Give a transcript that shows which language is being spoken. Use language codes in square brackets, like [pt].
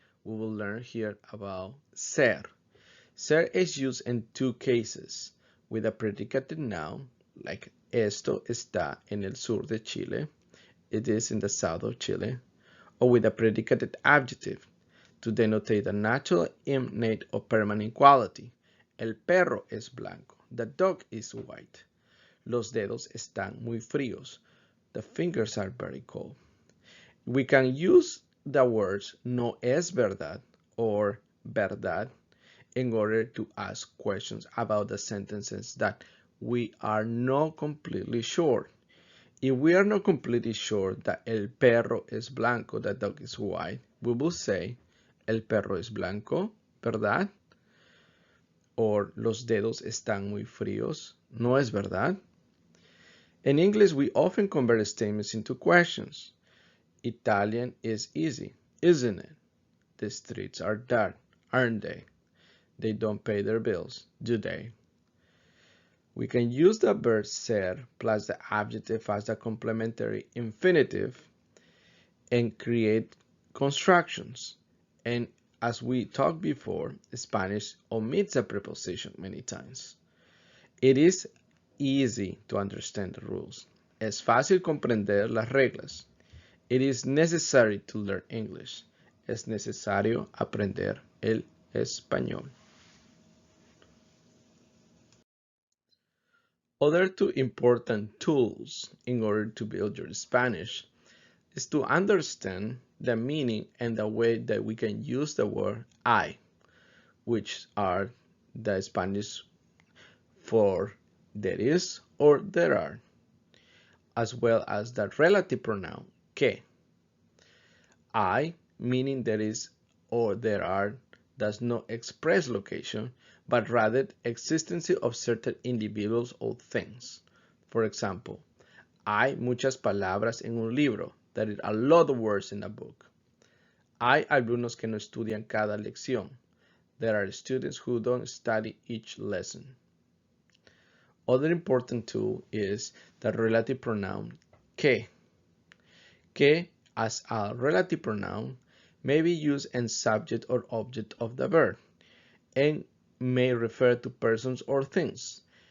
[en] We will learn here about ser. Ser is used in two cases, with a predicated noun, like [es] esto está en el sur de Chile, [en] it is in the south of Chile, or with a predicated adjective, to denote a natural, innate, or permanent quality. [es] El perro es blanco. [en] The dog is white. [es] Los dedos están muy fríos. [en] The fingers are very cold. We can use the words [es] no es verdad [en] or verdad in order to ask questions about the sentences that we are not completely sure. If we are not completely sure that [es] el perro es blanco, [en] the dog is white, we will say [es] el perro es blanco, ¿verdad? Or los dedos están muy fríos, ¿no es verdad? [en] In English, we often convert statements into questions. Italian is easy, isn't it? The streets are dark, aren't they? They don't pay their bills, do they? We can use the verb ser plus the adjective as the complementary infinitive and create constructions. And as we talked before, Spanish omits a preposition many times. It is easy to understand the rules. [es] Es fácil comprender las reglas. [en] It is necessary to learn English. [es] Es necesario aprender el español. [en] Other two important tools in order to build your Spanish is to understand the meaning and the way that we can use the word I, which are the Spanish for there is or there are. as well as the relative pronoun que. I, meaning there is or there are, does not express location, but rather existence of certain individuals or things. For example, [es] hay muchas palabras en un libro. [en] There is a lot of words in a book. [es] Hay alumnos que no estudian cada lección. [en] There are students who don't study each lesson. Other important tool is the relative pronoun que. Que, as a relative pronoun, may be used as subject or object of the verb and may refer to persons or things.